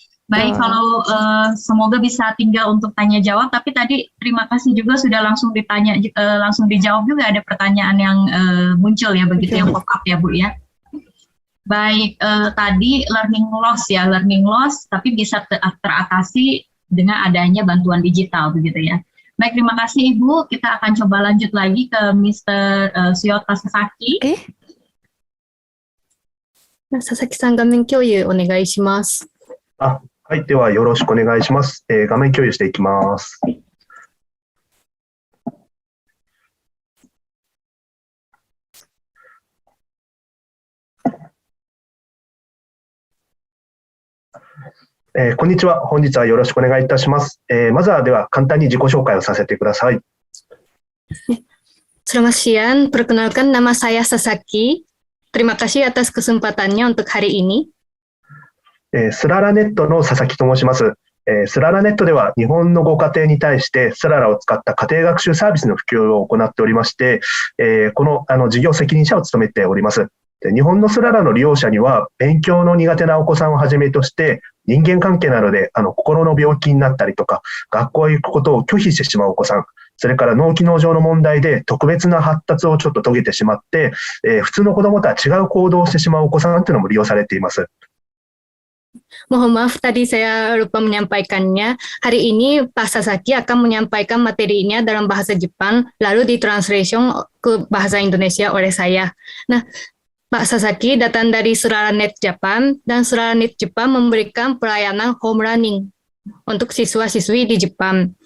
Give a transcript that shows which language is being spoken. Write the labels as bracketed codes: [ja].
[id] Baik, kalau semoga bisa tinggal untuk tanya jawab, tapi tadi terima kasih juga sudah langsung ditanya, langsung dijawab juga ada pertanyaan yang muncul ya, begitu yang pop up ya Bu ya. Baik, tadi learning loss, tapi bisa teratasi dengan adanya bantuan digital begitu ya. Baik, terima kasih Ibu. Kita akan coba lanjut lagi ke Mr. Suyota Sasaki. [ja] Sasaki さん、画面共有お願いします。はい、ではよろしくお願いします。画面共有していきます。こんにちは。本日はよろしくお願いいたします。まずはでは簡単に自己紹介をさせてください。 [id] Selamat siang, perkenalkan nama saya Sasaki. Terima kasih atas kesempatannya untuk hari ini. [ja] スララネットの佐々木と申します。スララネットでは日本のご家庭に対してスララを使った家庭学習サービスの普及を行っておりまして、この事業責任者を務めております。日本のスララの利用者には勉強の苦手なお子さんをはじめとして人間関係などで心の病気になったりとか学校へ行くことを拒否してしまうお子さん、それから脳機能上の問題で特別な発達をちょっと遂げてしまって、普通の子どもとは違う行動をしてしまうお子さんというのも利用されています。 [id] Mohon maaf tadi saya lupa menyampaikannya. Hari ini Pak Sasaki akan menyampaikan materinya dalam bahasa Jepang lalu ditranslation ke bahasa Indonesia oleh saya. Nah, Pak Sasaki datang dari Suralanet Japan, dan Suralanet Jepang memberikan pelayanan home learning untuk siswa-siswi di Jepang.